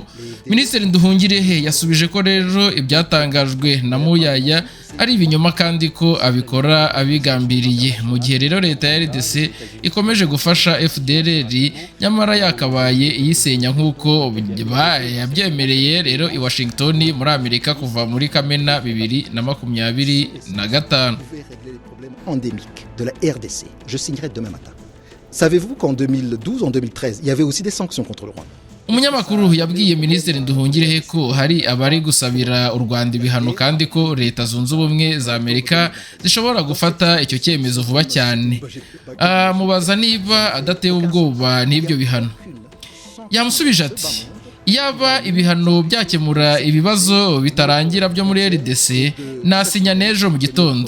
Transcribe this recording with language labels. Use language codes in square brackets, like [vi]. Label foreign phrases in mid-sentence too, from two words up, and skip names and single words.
[rw] Minisitiri Nduhungirehe yasubije ko rero ibyatangajwe na Muyaya ari ibinyoma kandi ko abikora abigambiriye mu gihe rero leta ya RDC ikomeje gufasha FDLR nyamara yakabaye iyisenya nk'uko yabyemereye rero i Washington muri Amerika kuva muri Kamena 2025. [fr] Endémique de la RDC. Je signerai demain matin. Savez-vous qu'en 2012, en 2013, il y avait aussi des sanctions contre le Rwanda? [rw] Umunyamakuru yabwiye Minisitiri Nduhungirehe ko hari abari gusabira u Rwanda ibihano kandi ko Leta Zunze Ubumwe za Amerika zishobora gufata icyo cyemezo vuba cyane. Mubaza niba adatewe ubwoba n'ibyo bihano. Yamusubije ati yaba ibihano byakemura ibibazo bitarangira byo muri RDC nasinya nejo mu gitondo.